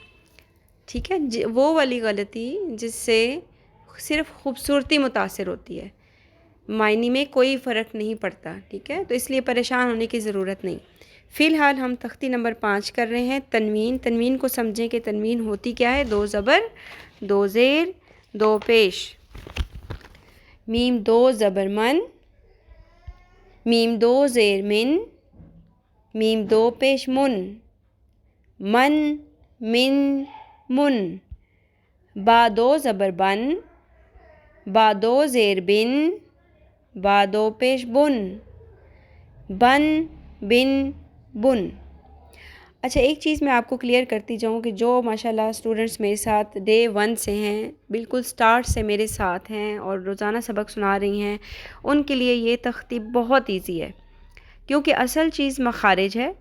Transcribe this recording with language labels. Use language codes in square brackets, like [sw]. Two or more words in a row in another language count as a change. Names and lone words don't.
[ur] ٹھیک ہے، وہ والی غلطی جس سے صرف خوبصورتی متاثر ہوتی ہے، معنی میں کوئی فرق نہیں پڑتا. ٹھیک ہے، تو اس لیے پریشان ہونے کی ضرورت نہیں. فی الحال ہم تختی نمبر 5 کر رہے ہیں تنوین. تنوین کو سمجھیں کہ تنوین ہوتی کیا ہے؟ 2 زبر 2 زیر 2 پیش. میم 2 زبر من، میم 2 زیر من، میم 2 پیش من. من من من. با 2 زبر بن، با 2 زیر بن، با 2 پیش بن. بن بن بن. اچھا، ایک چیز میں آپ کو کلیئر کرتی جاؤں کہ جو ماشاءاللہ اسٹوڈنٹس میرے ساتھ ڈے 1 سے ہیں، بالکل سٹارٹ سے میرے ساتھ ہیں اور روزانہ سبق سنا رہی ہیں، ان کے لیے یہ تختی بہت ایزی ہے، کیونکہ اصل چیز مخارج ہے.